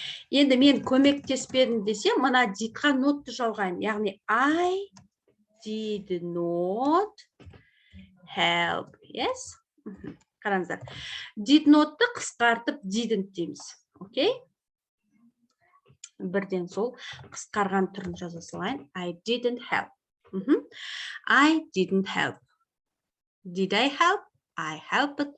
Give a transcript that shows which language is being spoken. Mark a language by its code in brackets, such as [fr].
[kk] Енді мен көмектеспедім десе, мына didқа нотты жалғайын. [en] Яғни I did not help. [kk] Yes? Қараңыздар. Did notты қысқартып didn't дейміз. Окей? Бірден сол қысқарған түрін жаза салайын. [en] I didn't help. I didn't help. Did I help? I helped.